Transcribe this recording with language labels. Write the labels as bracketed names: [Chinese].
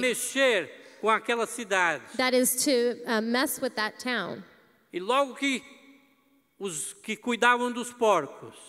[Portuguese] mexer com aquela cidade. [English] That is to mess with that town. [Portuguese] E logo que os que cuidavam dos porcos